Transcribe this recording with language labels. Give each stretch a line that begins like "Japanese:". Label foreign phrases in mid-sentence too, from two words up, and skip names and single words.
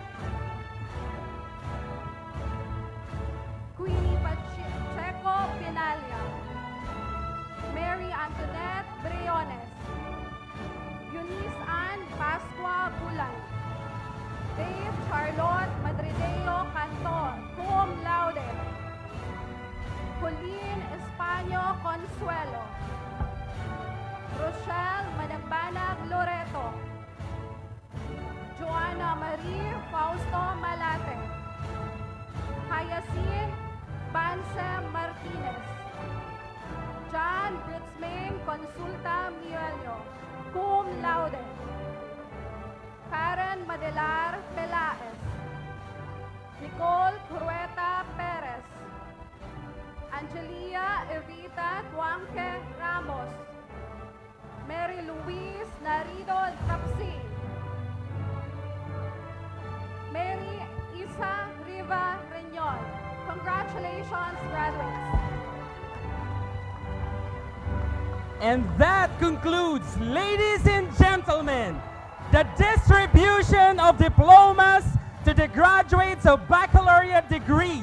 English: Queenie Pacheco Pinalia. Mary Antoinette Briones. Eunice Ann Pascua Bulan. Dave Charlotte Madrideo Cantor,
Latin: cum laude.
English: Colleen Españo Consuelo. Rochelle Managbanag Loreto. Joanna Marie Fausto Malate. Hyacinth Bansem Martinez. John Britzmain Consulta Mielio,
Latin: cum laude.
English: Karen Madelar Pelaez. Nicole Crueta Perez. Angelia Evita Tuanque Ramos. Mary Louise Narido Tapsi. Mary Isa Riva Reñol. Congratulations, graduates. And that concludes, ladies and gentlemen, the distribution of diplomas to the graduates of baccalaureate degrees.